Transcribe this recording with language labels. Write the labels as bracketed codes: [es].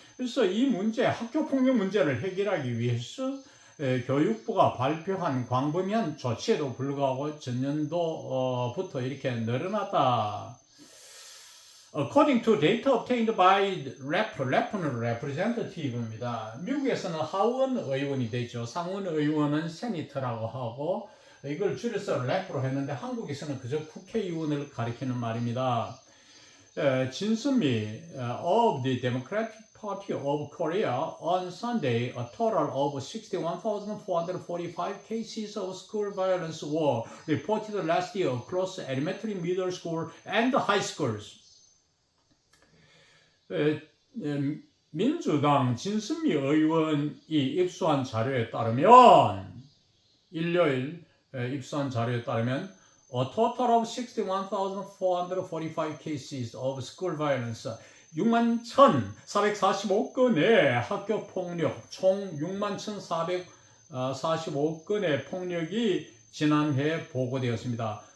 [ko] 그래서 이 문제, 학교 폭력 문제를 해결하기 위해서 교육부가 발표한 광범위한 조치에도 불구하고 전년도부터 이렇게 늘어났다. [en] According to data obtained by REP는 representative입니다. [ko] 미국에서는 하원 의원이 되죠. 상원 의원은 세니터라고 하고 이걸 줄여서 랩으로 했는데 한국에서는 그저 국회의원을 가리키는 말입니다. [en] 진선미 of the Democratic Party of Korea on Sunday, a total of 61,445 cases of school violence were reported last year across elementary, middle school, and high schools. [ko] 민주당 진선미 의원이 입수한 자료에 따르면 일요일 입수한 자료에 따르면 [en] a total of 61,445 cases of school violence [ko] 61,445건의 학교 폭력, 총 61,445건의 폭력이 지난해 보고되었습니다.